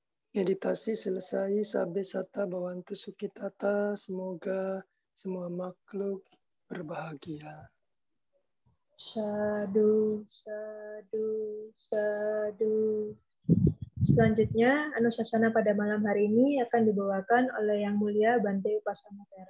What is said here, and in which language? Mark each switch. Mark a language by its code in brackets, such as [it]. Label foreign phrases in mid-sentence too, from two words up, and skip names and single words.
[id] Meditasi selesai. [pi] Sabe sata bhavantu sukhitata. [id] Semoga semua makhluk berbahagia. [pi] Sadu, sadu, sadu. [id] Selanjutnya, Anusasana pada malam hari ini akan dibawakan oleh Yang Mulia Bante Upasamotera.